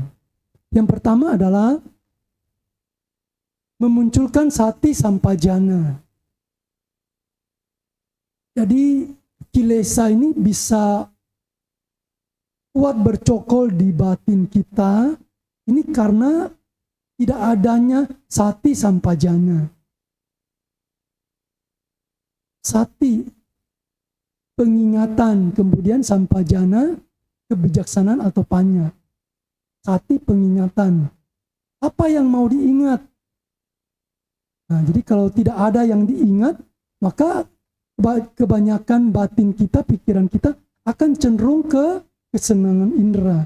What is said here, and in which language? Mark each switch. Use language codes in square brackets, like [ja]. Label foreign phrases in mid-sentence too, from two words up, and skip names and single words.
[id] Yang pertama adalah memunculkan [pi] sati sampajana. [id] Jadi kilesa ini bisa kuat bercokol di batin kita. Ini karena tidak adanya [pi] sati sampajana. [id] Sati, pengingatan, kemudian sampajana, kebijaksanaan atau panya. Sati, pengingatan. Apa yang mau diingat? Nah, jadi kalau tidak ada yang diingat, maka kebanyakan batin kita, pikiran kita akan cenderung ke kesenangan indera.